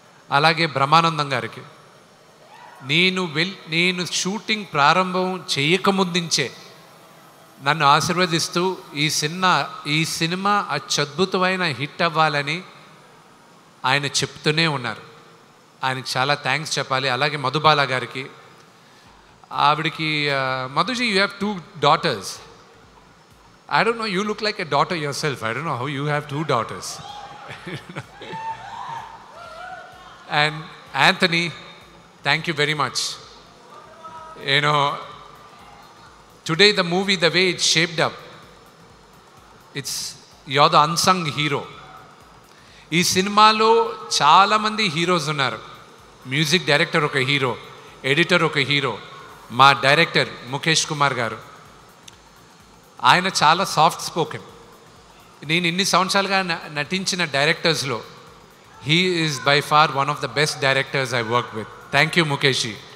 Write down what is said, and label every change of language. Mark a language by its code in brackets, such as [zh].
[te] అలాగే బ్రహ్మానందం గారికి నేను షూటింగ్ ప్రారంభం చేయకముందుంచే నన్ను ఆశీర్వదిస్తూ ఈ సినిమా అత్యద్భుతమైన హిట్ అవ్వాలని ఆయన చెప్తూనే ఉన్నారు. ఆయనకి చాలా థ్యాంక్స్ చెప్పాలి. అలాగే మధుబాల గారికి, ఆవిడికి మధుజీ [en] You have 2 daughters. I don't know, you look like a daughter yourself. I don't know how you have 2 daughters. And Anthony, thank you very much. You know, today the movie, the way it's shaped up, you're the unsung hero. [te] ఈ సినిమాలో చాలామంది heroes ఉన్నారు. Music director ఒక hero, editor ఒక hero, మా director Mukesh Kumar గారు. ఆయన చాలా సాఫ్ట్ స్పోకెన్. నేను ఇన్ని సంవత్సరాలుగా నటించిన డైరెక్టర్స్లో [en] He is by far one of the best directors I work with. Thank you Mukesh.